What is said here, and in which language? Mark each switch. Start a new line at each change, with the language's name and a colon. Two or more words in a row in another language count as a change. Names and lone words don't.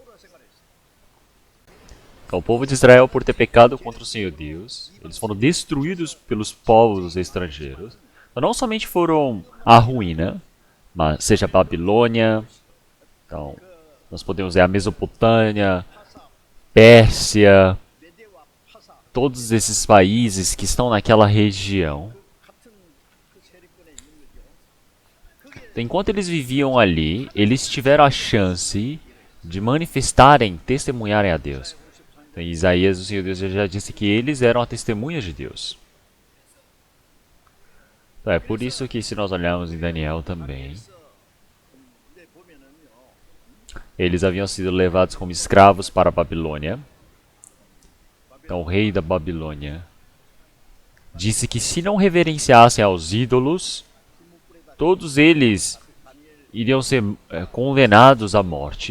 Portuguese: Então, o povo de Israel, por ter pecado contra o Senhor Deus, eles foram destruídos pelos povos estrangeiros. Então, não somente foram a ruína, mas seja a Babilônia, então nós podemos ver a Mesopotâmia, Pérsia,
Korean: 메대와 파사
Portuguese: todos esses países que estão naquela região.
Korean: 같은 그 세력권에 있는 거죠.
Portuguese: Então, enquanto eles viviam ali, eles tiveram a chance de manifestarem, testemunharem a Deus. Então, em Isaías, o Senhor Deus já disse que eles eram a testemunha de Deus. Então, é por isso que se nós olharmos em Daniel também,
Korean: 근데 보면은요.
Portuguese: eles haviam sido levados como escravos para a Babilônia. Então, o rei da Babilônia disse que se não reverenciassem aos ídolos, todos eles iriam ser condenados à morte.